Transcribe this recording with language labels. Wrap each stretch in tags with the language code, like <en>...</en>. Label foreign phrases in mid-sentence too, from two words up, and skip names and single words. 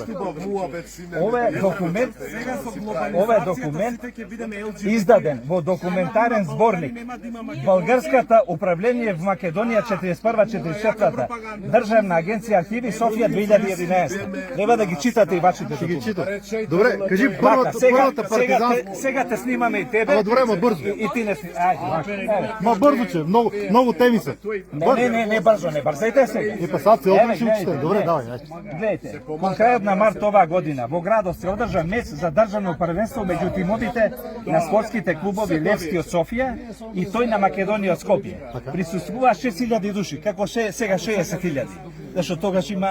<mk>Ова е документ издаден во документарен зборник Българската управление в Македонија 41-44, Државна агенција архиви Софија 2011. Треба да ги читате и вашите документи. Добре, кажи првата партизанска. Сега те снимаме и тебе.</mk> <bg>Ама добре, ма бързо.</bg> <mk>И ти не снимаме. Ајде.</mk> <bg>Ма бързо, че много теми се.</bg> <mk>Не бързо, не бързайте сега. И па сад се Еве, опиши учите. гледайте,</mk> <bg>Добре,</bg> <mk>гледайте.</mk> <bg>давај.</bg> <mk>Гледайте, кон крајот на март оваа година во градот се одржа меч за државно првенство меѓу тимовите на спортските клубови Левски од Софија и тој на Македонија од Скопје. Присуствува 6000 души, како сега 60.000. Зашто тогаш има</mk>